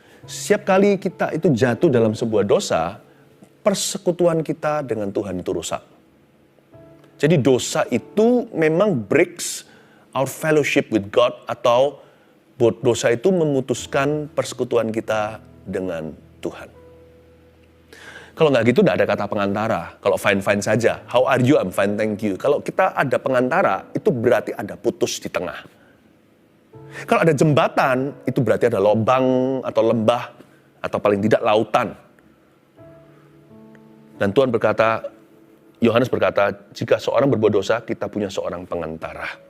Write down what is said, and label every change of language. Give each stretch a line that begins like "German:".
Indonesian: Setiap kali kita itu jatuh dalam sebuah dosa, persekutuan kita dengan Tuhan itu rusak. Jadi dosa itu memang
English: breaks our fellowship with God,
Indonesian: atau dosa itu memutuskan persekutuan kita dengan Tuhan. Kalau nggak gitu, nggak ada kata pengantara. Kalau fine-fine saja,
English: how are you? I'm fine, thank you.
Indonesian: Kalau kita ada pengantara, itu berarti ada putus di tengah. Kalau ada jembatan, itu berarti ada lubang atau lembah, atau paling tidak lautan. Dan Tuhan berkata, Yohanes berkata, jika seorang berbuat dosa, kita punya seorang pengantara.